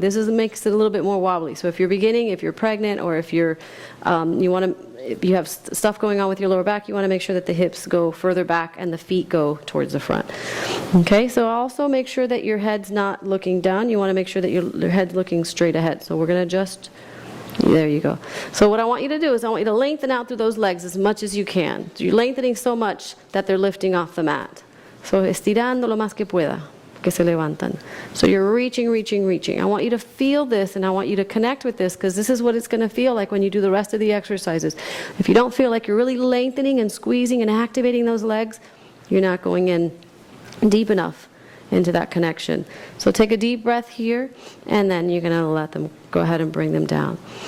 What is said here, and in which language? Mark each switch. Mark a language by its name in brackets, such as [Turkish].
[English] This makes it a little bit more wobbly. So if you're beginning, if you're pregnant, or if you're if you have stuff going on with your lower back, you want to make sure that the hips go further back and the feet go towards the front. Okay, so also make sure that your head's not looking down. You want to make sure that your head's looking straight ahead. So we're going to just There you go. So what I want you to do is I want you to lengthen out through those legs as much as you can. You're lengthening so much that they're lifting off the mat. [Spanish] So estirando lo más que pueda, que se levantan. [English] So you're reaching, reaching, reaching. I want you to feel this, and I want you to connect with this, because this is what it's going to feel like when you do the rest of the exercises. If you don't feel like you're really lengthening and squeezing and activating those legs, you're not going in deep enough into that connection. So take a deep breath here, and then you're going to let them go ahead and bring them down.